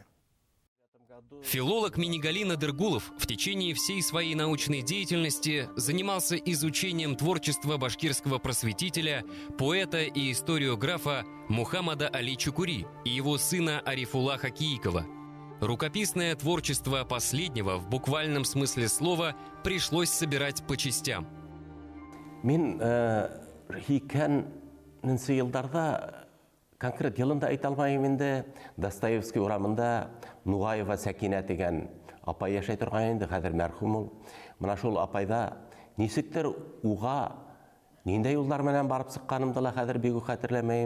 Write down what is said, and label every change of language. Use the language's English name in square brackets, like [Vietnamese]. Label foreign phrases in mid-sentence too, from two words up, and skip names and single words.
[Russian] Филолог Минигалин Адыргулов в течение всей своей научной деятельности занимался изучением творчества башкирского просветителя, поэта и историографа Мухаммада Али Чукури и его сына Арифуллаха Киикова. Рукописное творчество последнего в буквальном смысле слова пришлось собирать по частям. [Bashkir] Конкрет елында айта алмаймын инде. Достоевский урамында Нугаева Сәкинә деген апай яшәй торган инде, хәзер мәрхүм ул. Менә шул апайда нисектер уга нинди юллар менән барып сыкканымды ла хәзер бик хәтерләмәйм.